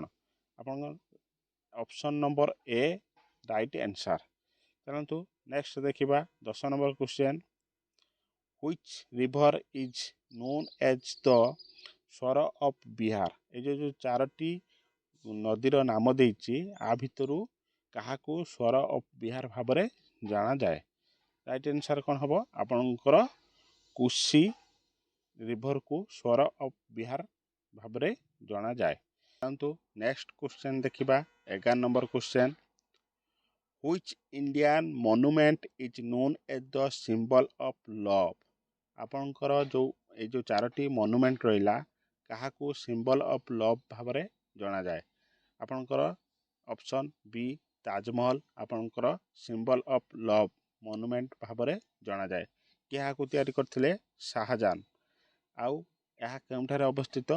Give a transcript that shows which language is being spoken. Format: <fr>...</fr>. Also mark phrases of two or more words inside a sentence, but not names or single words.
<en>आपन option number A right answer. चलंतु नेक्स्ट देखिबा 10 number question which river is known as the swar of Bihar.</en> <or>ଏ ଜୋ ଚାରୋଟି ନଦୀର ନାମ ଦେଇଛି ଆ ଭିତରୁ କାହାକୁ</or> <en>swar of Bihar</en> <or>ଭାବରେ ଜଣାଯାଏ?</or> <en>right answer</en> <or>କ'ଣ ହେବ? ଆପଣଙ୍କର କୋଶି ରିଭରକୁ</or> <en>swar of Bihar</en> <or>ଭାବରେ ଜଣାଯାଏ। ଚାଲନ୍ତୁ</or> <en>next question</en> <or>ଦେଖିବା।</or> <en>11 number question. Which Indian monument is known as the symbol of love?</en> <or>ଆପଣଙ୍କର ଏଇ ଯେଉଁ ଚାରୋଟି ମନୁମେଣ୍ଟ ରହିଲା କାହାକୁ</or> <en>symbol of love</en> <or>ଭାବରେ ଜଣାଯାଏ? ଆପଣଙ୍କର</or> <en>option B</en> <or>ତାଜମହଲ ଆପଣଙ୍କର</or> <en>symbol of love monument</en> <or>ଭାବରେ ଜଣାଯାଏ। ଏହାକୁ ତିଆରି କରିଥିଲେ ଶାହାଜାହାନ। ଆଉ ଏହା କେଉଁଠାରେ ଅବସ୍ଥିତ?</or>